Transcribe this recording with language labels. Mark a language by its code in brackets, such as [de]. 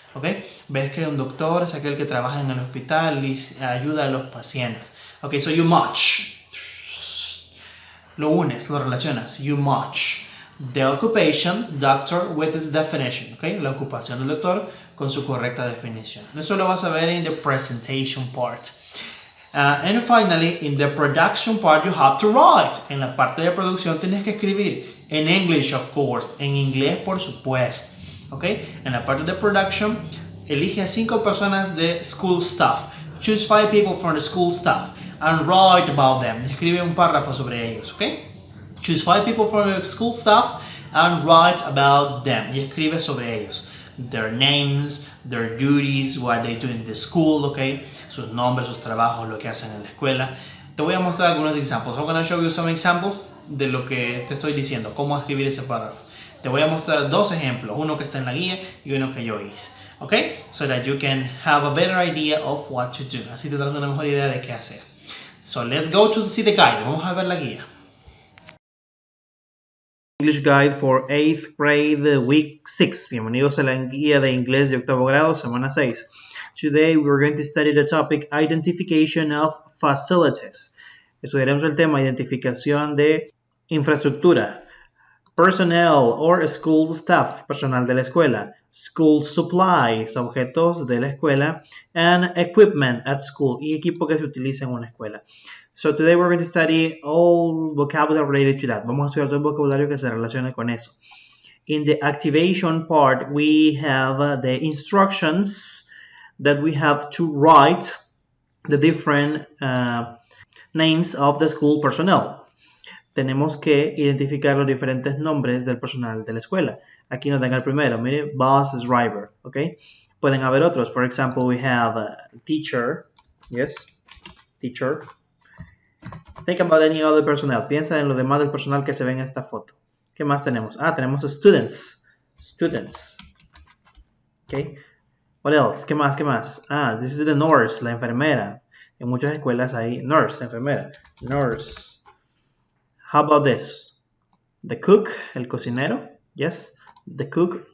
[en] ¿Okay? [es] Ves que un doctor es aquel que trabaja en el hospital y ayuda a los pacientes. [en] Okay, so you match. [es] Lo unes, lo relacionas. [en] You match. The occupation, doctor, with its definition. Okay? [es] La ocupación del doctor con su correcta definición. Eso lo vas a ver en [en] the presentation part. And finally, in the production part, you have to write. [es] En la parte de producción tienes que escribir. [en] In English, of course. [es] En inglés, por supuesto. [en] Okay? [es] En la parte de production, elige a 5 personas de school staff. [en] Choose 5 people from the school staff and write about them. [es] Escribe un párrafo sobre ellos, [en] okay? Choose 5 people from the school staff and write about them. [es] Y escribe sobre ellos. [en] Their names, their duties, what they do in the school, okay? [es] Sus nombres, sus trabajos, lo que hacen en la escuela. Te voy a mostrar algunos examples. [en] I'm going to show you some examples [es] de lo que te estoy diciendo, cómo escribir ese párrafo. Te voy a mostrar 2 ejemplos, uno que está en la guía y uno que yo hice, ¿ok? [en] So that you can have a better idea of what to do. [es] Así te das una mejor idea de qué hacer. [en] So let's go to see the guide. [es] Vamos a ver la guía. [en] English Guide for 8th grade, week 6. [es] Bienvenidos a la guía de inglés de octavo grado, semana 6. [en] Today we're going to study the topic Identification of Facilities. [es] Estudiaremos el tema identificación de infraestructura. [en] Personnel or school staff, [es] personal de la escuela. [en] School supplies, [es] objetos de la escuela. [en] And equipment at school, [es] y equipo que se utiliza en una escuela. [en] So today we're going to study all vocabulary related to that. [es] Vamos a estudiar todo el vocabulario que se relaciona con eso. In the activation part, we have the instructions that we have to write the different names of the school personnel. Tenemos que identificar los diferentes nombres del personal de la escuela. Aquí nos dan el primero, mire, bus driver, ¿ok? Pueden haber otros. [en] For example, we have teacher, yes, teacher. Think about any other personnel. [es] Piensa en lo demás del personal que se ve en esta foto. ¿Qué más tenemos? Tenemos students. Students. Okay. [en] What else? [es] ¿Qué más? ¿Qué más? [en] This is the nurse, la enfermera. [es] En muchas escuelas hay nurse, enfermera. [en] Nurse. How about this? The cook, [es] el cocinero. [en] Yes. The cook.